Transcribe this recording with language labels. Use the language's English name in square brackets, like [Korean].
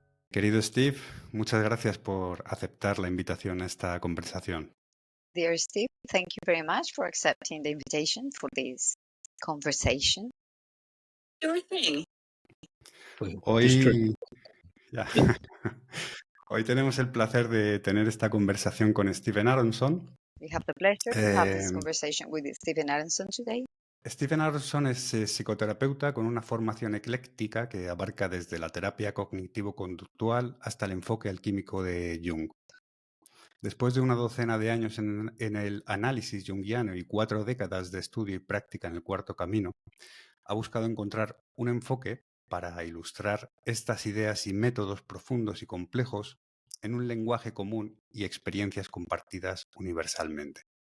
[Spanish] Querido Steve, muchas gracias por aceptar la invitación a esta conversación. [English] Dear Steve, thank you very much for accepting the invitation for this conversation. Sure thing. [Spanish] Hoy, ya. Hoy tenemos el placer de tener esta conversación con Stephen Aronson. [English] We have the pleasure to have this conversation with Stephen Aronson today. [Spanish] Stephen Aronson es psicoterapeuta con una formación ecléctica que abarca desde la terapia cognitivo-conductual hasta el enfoque alquímico de Jung. Después de una docena de años en el análisis junguiano y 4 décadas de estudio y práctica en el Cuarto Camino, ha buscado encontrar un enfoque para ilustrar estas ideas y métodos profundos y complejos en un lenguaje común y experiencias compartidas universalmente.